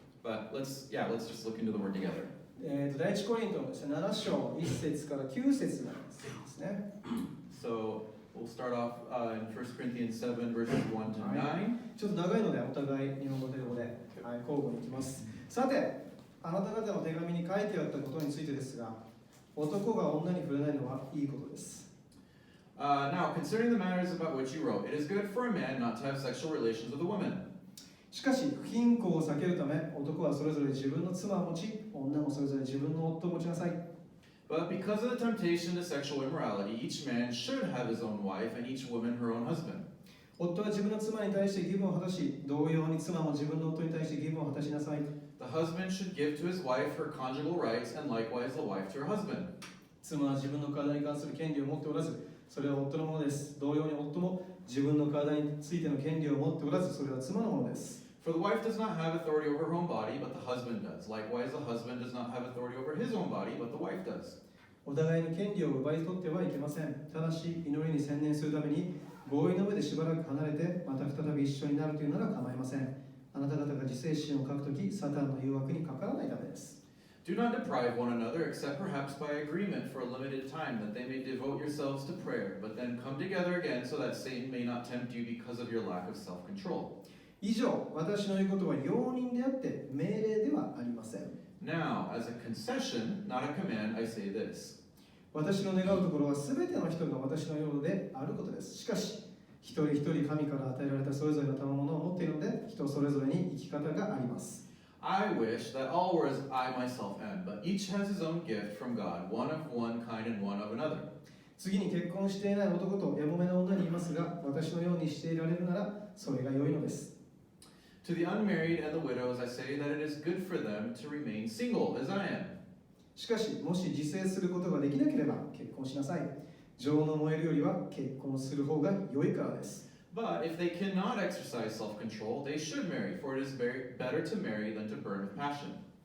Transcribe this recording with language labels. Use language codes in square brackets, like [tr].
[en] But let's just look into the word together. [ja] 第一コリントのですね、7章1節から9節なんですね。 [en] So we'll start off in 1 Corinthians 7 verses 1 to 9. [ja] ちょっと長いのでお互い日本語と英語で、交互にいきます。さて、あなた方の手紙に書いてあったことについてですが、男が女に触れないのはいいことです。 [en] Now, concerning the matters about which you wrote, it is good for a man not to have sexual relations with a woman. [ja] しかし、不貧困を避けるため、男はそれぞれ自分の妻を持ち、女もそれぞれ自分の夫を持ちなさい。 [en] But because of the temptation to sexual immorality, each man should have his own wife, and each woman her own husband. [ja] 夫は自分の妻に対して義務を果たし、同様に妻も自分の夫に対して義務を果たしなさい。 [en] The husband should give to his wife her conjugal rights, and likewise the wife to her husband. [ja] 妻は自分の体に関する権利を持っておらず、それは夫のものです。同様に夫も自分の体についての権利を持っておらず、それは妻のものです。 [en] For the wife does not have authority over her own body, but the husband does. Likewise, the husband does not have authority over his own body, but the wife does. [ja] お互いの権利を奪い取ってはいけません。ただし、祈りに専念するために、合意の上でしばらく離れて、また再び一緒になるというなら構いません。あなた方が自制心を書くとき、サタンの誘惑にかからないためです。 [en] Do not deprive one another, except perhaps by agreement for a limited time, that they may devote yourselves to prayer, but then come together again so that Satan may not tempt you because of your lack of self-control. [ja] 以上、私の言うことは容認であって命令ではありません。 [en] Now, as a concession, not a command, I say this. [ja] 私の願うところはすべての人が私のようであることです。しかし、一人一人神から与えられたそれぞれの賜物を持っているので、人それぞれに生き方があります。 [en] I wish that all were as I myself am, but each has his own gift from God, one of one kind and one of another. [ja] 次に結婚していない男とやもめの女に言いますが、私のようにしていられるなら、それが良いのです。 [en] To the unmarried and the widows, I say that it is good for them to remain single, as I am. [ja] しかし、もし自制することができなければ結婚しなさい。情の燃えるよりは結婚する方が良いからです。 [en] But if they cannot exercise self-control, they should marry, for it is better to marry than to burn with passion.